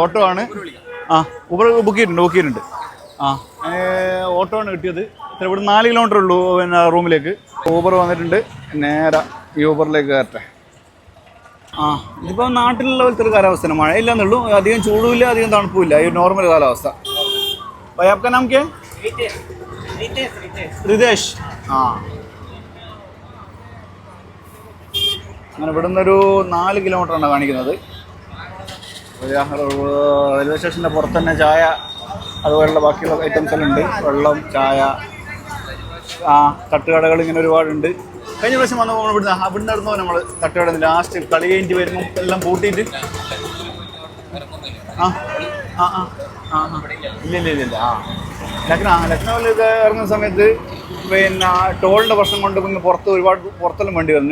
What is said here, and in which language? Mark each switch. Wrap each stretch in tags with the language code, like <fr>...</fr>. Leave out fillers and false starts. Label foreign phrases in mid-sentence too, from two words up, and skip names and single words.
<ml>ഓട്ടോ ആണ്. ഊബർ ബുക്ക് ചെയ്തിട്ടുണ്ട്. ഓട്ടോ ആണ് കിട്ടിയത്. ഇവിടെ 4 കിലോമീറ്റർ ഉള്ളൂ പിന്നെ റൂമിലേക്ക്. ഊബർ വന്നിട്ടുണ്ട്. നേരെ ഈ ഊബറിലേക്ക് കയറട്ടെ. ഇതിപ്പോൾ നാട്ടിലുള്ള പോലത്തെ ഒരു കാലാവസ്ഥയാണ്. മഴയില്ലെന്നുള്ളൂ, അധികം ചൂടുമില്ല, അധികം തണുപ്പുമില്ല. ഈ നോർമൽ കാലാവസ്ഥ.</ml> <hi>भाई आपका नाम क्या है? रितेश.</hi> <ml>അങ്ങനെ ഇവിടുന്ന് ഒരു 4 കിലോമീറ്ററാണ് കാണിക്കുന്നത്. റെയിൽവേ സ്റ്റേഷൻ്റെ പുറത്ത് തന്നെ ചായ അതുപോലുള്ള ബാക്കിയുള്ള ഐറ്റംസ് എല്ലാം ഉണ്ട്. വെള്ളം, ചായ, തട്ടുകടകൾ ഇങ്ങനെ ഒരുപാടുണ്ട്. കഴിഞ്ഞ പ്രാവശ്യം വന്ന് ഇവിടുന്ന് നടന്നു നമ്മൾ തട്ടുകട ലാസ്റ്റ് കളി കഴിഞ്ഞിട്ട് വരുമ്പോൾ എല്ലാം പൂട്ടിയിട്ട് ഇല്ല ലക്നൗവിൽ ഇത് ഇറങ്ങുന്ന സമയത്ത് പിന്നെ ടോളിൻ്റെ പ്രശ്നം കൊണ്ട് പിന്നെ പുറത്തെല്ലാം വണ്ടി വരുന്നു.</ml>